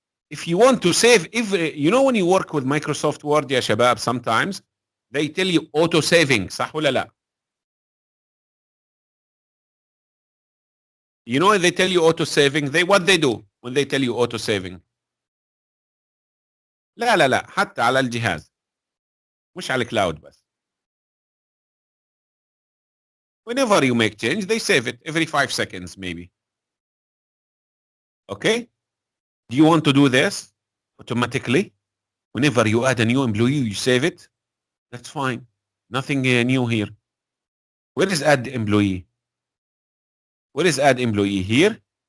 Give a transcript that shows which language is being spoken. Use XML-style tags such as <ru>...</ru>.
<en>If you want to save, you know when you work with Microsoft Word</en> <ar>يا شباب,</ar> <en>sometimes they tell you auto saving.</en> <ar>صح ولا لا?</ar> <en>You know they tell you auto saving, what they do when they tell you auto saving?</en> <ar>لا حتى على الجهاز مش على الكلاود بس.</ar> <en>Whenever you make change, they save it every 5 seconds maybe. Okay? Do you want to do this automatically? Whenever you add a new employee, you save it? That's fine. Nothing new here. Where is add employee? Where is add employee? Here?</en>